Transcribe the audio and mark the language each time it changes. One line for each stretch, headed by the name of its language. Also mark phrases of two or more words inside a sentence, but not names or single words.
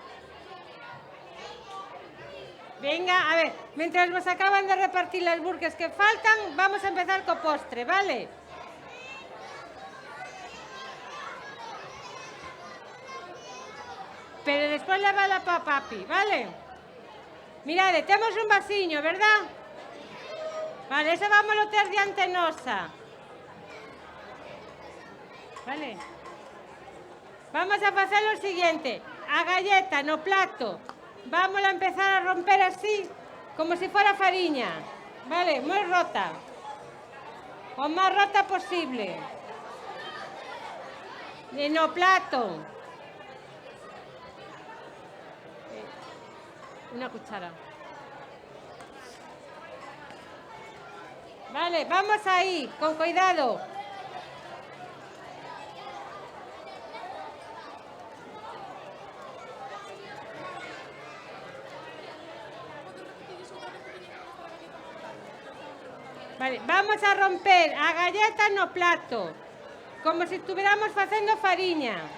Spanish: Venga, a ver, mientras nos acaban de repartir las burgers que faltan, vamos a empezar co postre, vale?
Galician: Pero despois levala pa papi, vale? Mirade, temos un vasiño, verdad? Vale, eso vámoslo ter diante nosa. Vale? Vamos a facer o siguiente. A galleta no plato.
Spanish: Vamos a empezar a romper así, como si fuera fariña.
Galician: Vale, moi rota. O máis rota posible. E no plato. Una cuchara. Vale, vamos ahí, con cuidado. Vale, vamos a romper a galleta no plato,
Spanish: como si estuviéramos
Galician: facendo fariña.